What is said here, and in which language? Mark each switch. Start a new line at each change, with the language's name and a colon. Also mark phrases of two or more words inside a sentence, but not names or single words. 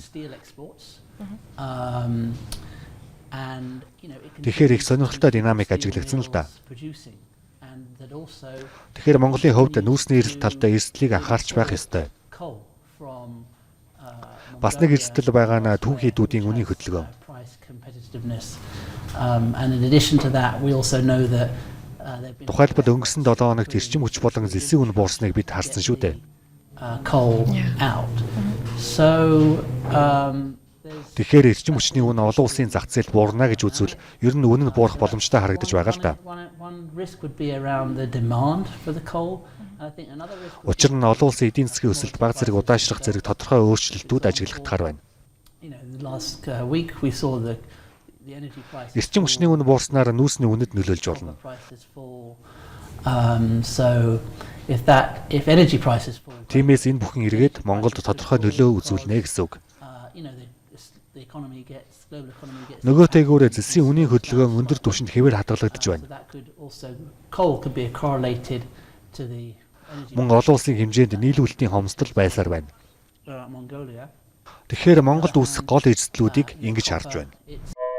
English: steel exports. And you know it
Mongolian: Тэгэхээр их сонирхолтой динамик ажиглагдсан л да.
English: producing and that also
Mongolian: Тэгэхээр Монголын хувьд нүүрсний эрсдэл талдаа эрсдлийг анхаарч байх ёстой.
English: coal from
Mongolian: Бас нэг эрсдэл байгаа нь түүхийдүүдийн үнийн хөдөлгөөн.
English: price competitiveness. And in addition to that we also know that there've been
Mongolian: Тухайлбал өнгөрсөн 7 хоногт эрчим хүч болон зэлсийн үн буурсныг бид харсан шүү дээ.
English: coal out. So there's
Mongolian: Тэгэхээр эрчим хүчний үн олон улсын зах зээлд буурна гэж үзвэл ер нь үн нь буурах боломжтой харагдаж байгаа л да.
English: one risk would be around the demand for the coal. I think another risk would
Mongolian: Учир нь олон улсын эдийн засгийн өсөлт баг зэрэг удаашрах зэрэг тодорхой өөрчлөлтүүд ажиглагдахаар байна.
English: you know the last week we saw the energy prices
Mongolian: Эрчим хүчний үн буурснаар нүүрсний үнэд нөлөөлж болно.
English: prices fall. So if energy prices fall,
Mongolian: Тиймээс энэ бүхэн эргээд Монголд тодорхой нөлөө үзүүлнэ гэсэн үг.
English: you know the economy gets global economy gets
Mongolian: Нөгөөтэйгүүрээ зэлсийн үнийн хөдөлгөөн өндөр түвшинд хэвээр хадгалагдаж so байна.
English: that could also coal could be correlated to the energy
Mongolian: Мөн олон улсын хэмжээнд нийлүүлэлтийн хомсдол байсаар байна. Mongolia. Тэгэхээр Монголд үүсэх гол эрсдлүүдийг ингэж харж байна.
English: It's